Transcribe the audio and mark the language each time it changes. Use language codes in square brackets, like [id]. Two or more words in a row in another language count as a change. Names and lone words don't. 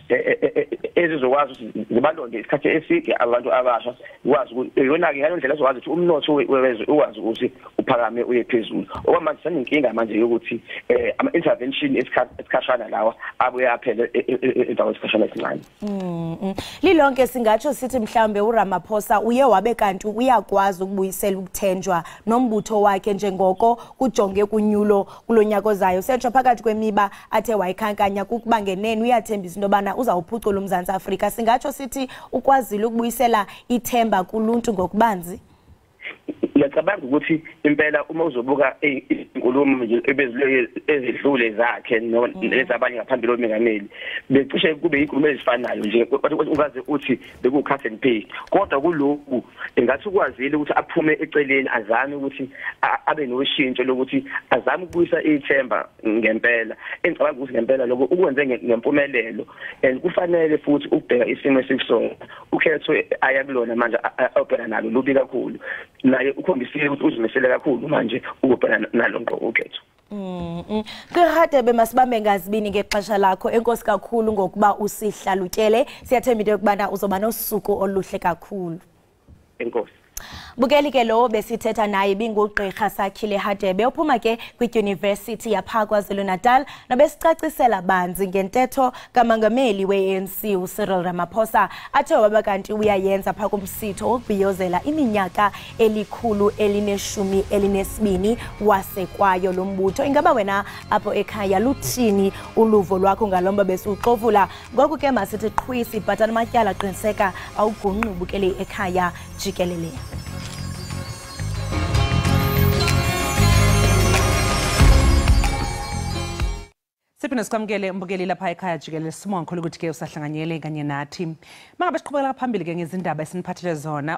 [zu] ezizokwazi zibalonde isikhathi eside abantu abasha ukwazi yona ke ngale ndlela ezokwazi ukuthi umnotho wezwe ukwazi ukuthi uphakame uye phezulu okwamanje sanenkinga manje yokuthi ama intervention esikhashana lawa abuye aphele endawo esikhashana esincane. [xh] Lilonke singatsho sithi mhlambe uRamaphosa uye wabe kanti uyakwazi ukubuyisela ukuthenjwa nombutho wakhe njengoko kujonge kunyulo kulonyaka ozayo setsho phakathi kwemiba athe wayikhankanya kukuba ngenene uyathembisa into bana uzawuphucula uMzantsi Afrika singatsho sithi ukwazile ukubuyisela ithemba kuluntu ngokubanzi. [zu] Ngiyacabanga ukuthi impela uma uzobuka inkulumo ezidlule zakhe nezabanye ngaphambili omengameli becishe kube inkulumo ezifanayo nje ungaze uthi beku [en] cut and pay [zu] kodwa kulokhu engathi ukwazile ukuthi aphume eceleni azame ukuthi abe noshintsho lokuthi azame ukubuyisa ithemba ngempela engicabanga ukuthi ngempela lokho ukwenze ngempumelelo and kufanele futhi ukubheka isimo esikusona ukhetho ayakulona manje obheka nalo lubi kakhulu naye ukhombisile ukuthi uzimisele kakhulu manje ukubhekana nalonto ukhetho. [xh] Kehade bemasibambe ngazibini ngexesha lakho enkosi kakhulu ngokuba usihlalutyele siyathemba into yokubana uzoba nosuku oluhle kakhulu. Enkosi. Bukeli ke lo besithetha naye bingugqirha Sakhile Hadebe ophuma ke kwi-University yapha KwaZulu-Natal nabesicacisela banzi ngentetho kaMongameli we-ANC uCyril Ramaphosa athe waba kanti uyayenza pha kumsitho wokubhiyozela iminyaka elinesibini wasekwayo lo mbutho. Ingaba wena apho ekhaya luthini uluvo lwakho ngalomba besuxovula? Ngoku ke masithi qhwisi bhatana matyala qiniseka awugungqi Bukeli ekhaya Jikelele. [zu] Siphinde sikwamukele mbukeli lapha ekhaya Jikelele. Sibonga kakhulu ukuthi ke usahlanganyele kanye nathi. Mangabe siqhubekela phambili ke ngezindaba esiniphathele zona.